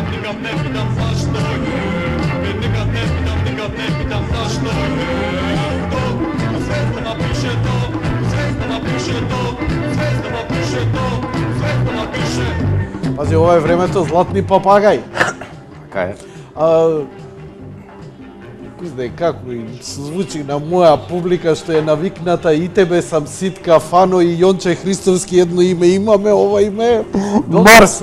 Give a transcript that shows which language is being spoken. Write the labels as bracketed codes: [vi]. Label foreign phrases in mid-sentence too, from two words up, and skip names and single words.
[sr] nikad ne pitam zašto nikad ne pitam zašto to, u zvezdama piše to, u zvezdama piše to, u zvezdama piše to, u zvezdama piše. [mk] Пази, ова е времето златни папагај. Така е. Кој знае како и звучи на моја публика што е навикната и тебе сам Ситка, Фано и Јонче Христовски едно име имаме, ова име е Марс.